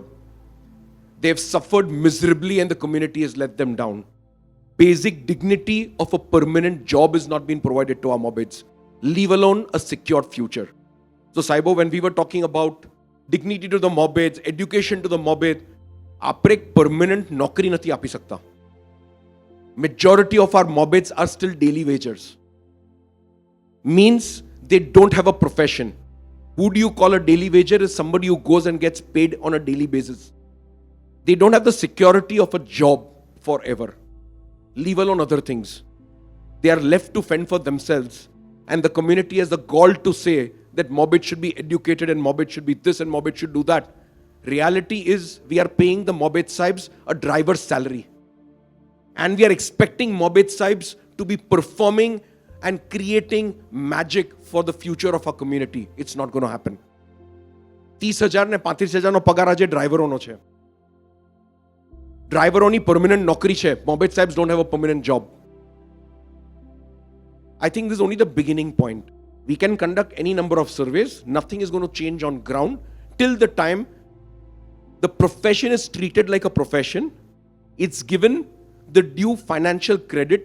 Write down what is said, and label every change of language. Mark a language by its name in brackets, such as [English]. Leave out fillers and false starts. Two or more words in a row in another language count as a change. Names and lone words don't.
[English] They've suffered miserably and the community has let them down. Basic dignity of a permanent job is not being provided to our Mobeds, leave alone a secure future. So Sahibo, when we were talking about dignity to the Mobeds, education to the Mobed, [Gujarati] આપણે એક permanent નોકરી નથી આપી શકતા. [English] Majority of our Mobeds are still daily wagers. Means they don't have a profession. Who do you call a daily wager? Is somebody who goes and gets paid on a daily basis. They don't have the security of a job forever, leave alone other things. They are left to fend for themselves, and the community has the gall to say that Mobed should be educated and Mobed should be this and Mobed should do that. Reality is we are paying the Mobed Sahibs a driver's salary. And we are expecting Mobed Sahibs to be performing and creating magic for the future of our community. It's not going to happen. [Gujarati] 30,000 ને 35,000 પગાર આજે ડ્રાઈવરોનો છે. ડ્રાઈવરોની પરમેનન્ટ નોકરી છે. [English] Mobed Sahibs don't have a permanent job. I think this is only the beginning point. We can conduct any number of surveys. Nothing is going to change on ground till the time the profession is treated like a profession. It's given the due financial credit.